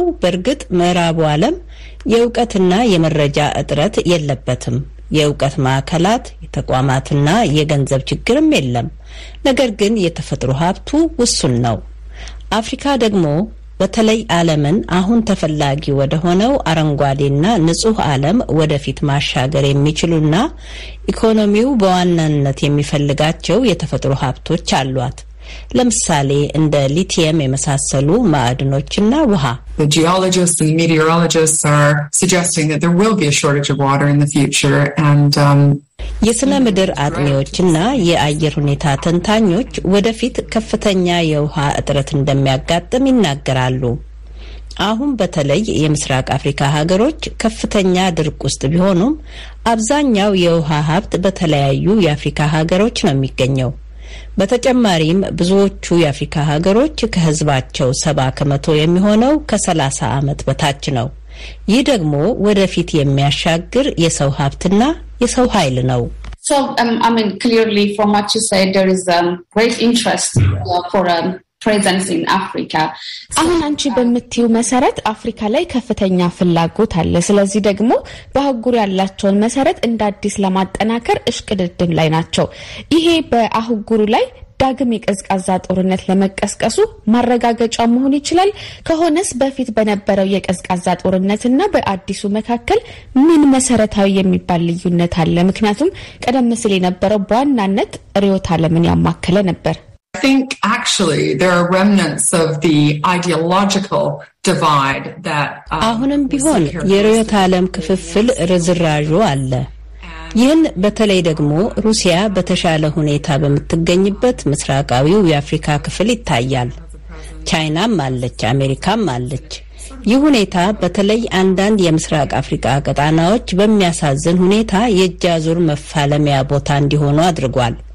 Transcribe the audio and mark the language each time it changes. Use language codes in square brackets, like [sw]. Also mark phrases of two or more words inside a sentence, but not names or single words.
[am] በእርግጥ ምዕራቡ ዓለም የእውቀትና የመረጃ እጥረት የለበትም። የእውቀት ማዕከላት፣ የተቋማትና የገንዘብ ችግርም የለም። ነገር ግን የተፈጥሮ ሀብቱ ውሱን ነው። አፍሪካ ደግሞ በተለይ ዓለምን አሁን ተፈላጊ ወደ ሆነው አረንጓዴና ንጹህ ዓለም ወደፊት ማሻገር የሚችሉና ኢኮኖሚው በዋናነት የሚፈልጋቸው የተፈጥሮ ሀብቶች አሏት። ለምሳሌ እንደ ሊቲየም የመሳሰሉ ማዕድኖችና ውሃ። [en] The geologists and meteorologists are suggesting that there will be a shortage of water in the future and [am] የስነ ምድር አጥኚዎችና የአየር ሁኔታ ተንታኞች ወደፊት ከፍተኛ የውሃ እጥረት እንደሚያጋጥም ይናገራሉ። አሁን በተለይ የምስራቅ አፍሪካ ሀገሮች ከፍተኛ ድርቅ ውስጥ ቢሆኑም አብዛኛው የውሃ ሀብት በተለያዩ የአፍሪካ ሀገሮች ነው የሚገኘው። በተጨማሪም ብዙዎቹ የአፍሪካ ሀገሮች ከህዝባቸው 70% የሚሆነው ከ30 ዓመት በታች ነው። ይህ ደግሞ ወደፊት የሚያሻግር የሰው ሀብትና የሰው ኃይል ነው። [en] So I mean clearly from what you said there is great interest for presence in Africa. [am] አሁን አንቺ በምትዩ መሰረት አፍሪካ ላይ ከፍተኛ ፍላጎት አለ። ስለዚህ ደግሞ በአህጉሩ ያላቸውን መሰረት እንደ አዲስ ለማጠናከር እሽቅድድም ላይ ናቸው። ይሄ በአህጉሩ ላይ ዳግም የቀዝቃዛ ጦርነት ለመቀስቀሱ ማረጋገጫ መሆን ይችላል? ከሆነስ በፊት በነበረው የቀዝቃዛ ጦርነትና በአዲሱ መካከል ምን መሰረታዊ የሚባል ልዩነት አለ? ምክንያቱም ቀደም ሲል የነበረው በዋናነት ርዕዮተ ዓለምን ያማከለ ነበር። [en] I think actually there are remnants of the ideological divide that [am] አሁንም ቢሆን የርዕዮተ ዓለም ክፍፍል ርዝራዡ አለ። ይህን በተለይ ደግሞ ሩሲያ በተሻለ ሁኔታ በምትገኝበት ምስራቃዊው የአፍሪካ ክፍል ይታያል። ቻይናም አለች፣ አሜሪካም አለች። ይህ ሁኔታ በተለይ አንዳንድ የምስራቅ አፍሪካ ቀጣናዎች በሚያሳዝን ሁኔታ የእጃዙር መፋለሚያ ቦታ እንዲሆኑ አድርጓል።